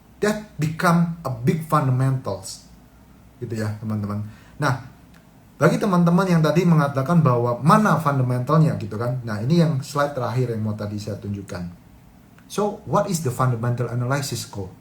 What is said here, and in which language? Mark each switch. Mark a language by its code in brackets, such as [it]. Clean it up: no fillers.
[en] That become a big fundamentals. [id] Gitu ya, teman-teman. Nah, bagi teman-teman yang tadi mengatakan bahwa mana fundamentalnya gitu kan. Nah, ini yang slide terakhir yang mau tadi saya tunjukkan. [en] So, what is the fundamental analysis kok?